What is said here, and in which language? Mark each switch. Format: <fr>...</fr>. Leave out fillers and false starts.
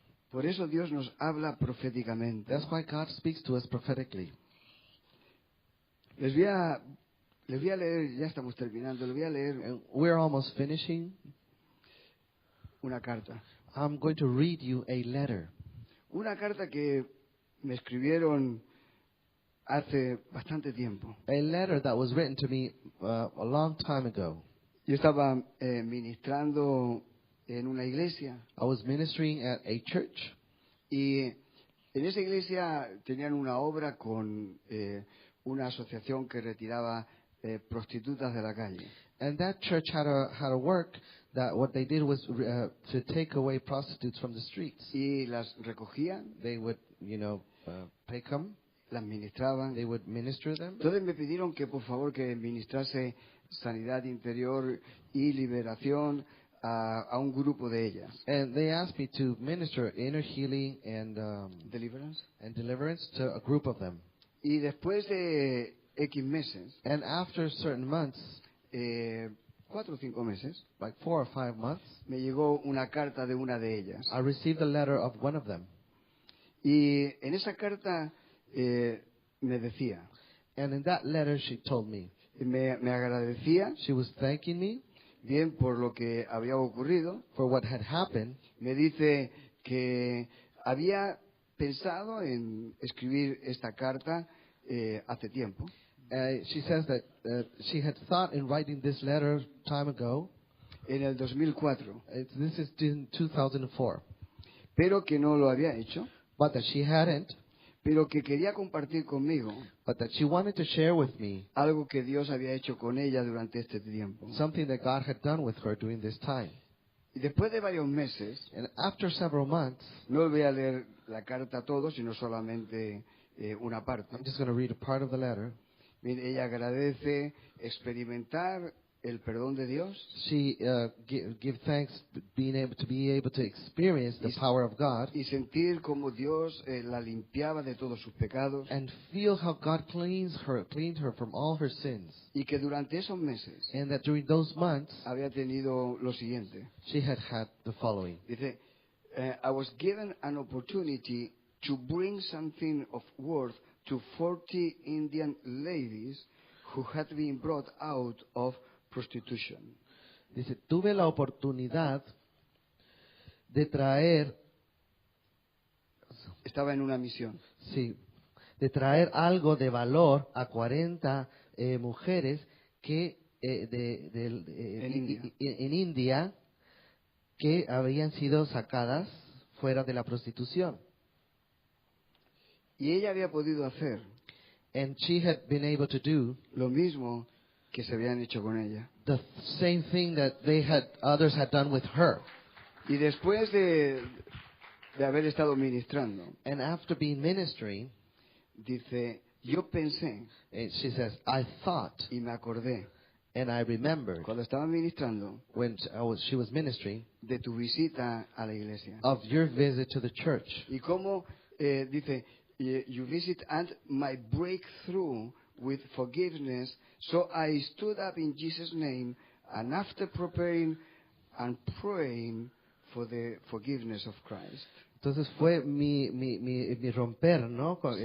<es>Por eso Dios nos habla proféticamente.</es> <en>That's why God speaks to us prophetically.</en> <es>Les voy a leer, ya estamos terminando, les voy a leer</es> <en>And we're almost finishing.</en> <es>una carta.</es> <en>I'm going to read you a letter.</en> <es>Una carta que me escribieron hace bastante tiempo.</es> <en>A letter that was written to me a long time ago.</en> <es>Yo estaba ministrando en una iglesia</es> <en>I was ministering at a church,</en> <es>y en esa iglesia tenían una obra con una asociación que retiraba prostitutas de la calle.</es> <en>and that church had a work that what they did was to take away prostitutes from the streets.</en> <es>Y las recogían,</es> <en>They would, take them.</en> <es>las ministraban.</es> <en>They would minister them.</en> <es>Entonces me pidieron que por favor que ministrase sanidad interior y liberación a un grupo de ellas.</es> <en>And they asked me to minister inner healing and Deliverance. deliverance to a group of them.</en> <es>Y después de X meses,</es> <en>And after certain months,</en> <es>4 o 5 meses,</es> <en>like 4 or 5 months,</en> <es>me llegó una carta de una de ellas.</es> <en>I received a letter of one of them.</en> <es>Y en esa carta me decía,</es> <en>And in that letter, she told me,</en> <es>me agradecía</es> <en>she was thanking me</en> <es>bien por lo que había ocurrido.</es> <en>for what had happened.</en> <es>Me dice que había pensado en escribir esta carta hace tiempo,</es> <en>She says that she had thought in writing this letter time ago.</en> <es>en el 2004,</es> <en>This is in 2004.</en> <es>pero que no lo había hecho,</es> <en>But that she hadn't,</en> <es>pero que quería compartir conmigo</es> <en>but that she wanted to share with me</en> <es>algo que Dios había hecho con ella durante este tiempo.</es> <en>something that God had done with her during this time.</en> <es>Y después de varios meses,</es> <en>And after several months,</en> <es>no voy a leer la carta a todos, sino solamente una parte.</es> <en>I'm just going to read a part of the letter.</en> <es>Mire, ella agradece experimentar el perdón de Dios</es> <en>She give thanks being able to experience the power of God</en> <es>y sentir cómo Dios la limpiaba de todos sus pecados</es> <en>and feel how God cleaned her from all her sins.</en> <es>y que durante esos meses</es> <en>And that during those months,</en> <es>había tenido lo siguiente.</es> <en>she had the following.</en> <es>Dice,</es> <en>I was given an opportunity to bring something of worth to 40 Indian ladies who had been brought out of prostitution.</en> <es>Dice, tuve la oportunidad de traer, Estaba en una misión. sí, de traer algo de valor a 40 mujeres que en India que habían sido sacadas fuera de la prostitución. Y ella había podido hacer</es> <en>And she had been able to do</en> <es>lo mismo que se habían hecho con ella.</es> <en>the same thing that others had done with her.</en> <es>Y después de haber estado ministrando,</es> <en>And after being ministering,</en> <es>dice, yo pensé</es> <en>she says, I thought</en> <es>y me acordé,</es> <en>and I remembered</en> <es>cuando estaba ministrando,</es> <en>when she was ministering</en> <es>de tu visita a la iglesia.</es> <en>of your visit to the church.</en> <es>Y cómo, dice,</es> <en>you visit and my breakthrough with forgiveness. So I stood up in Jesus' name, and after preparing and praying for the forgiveness of Christ.</en> <es>Entonces fue mi romper, ¿no?</es>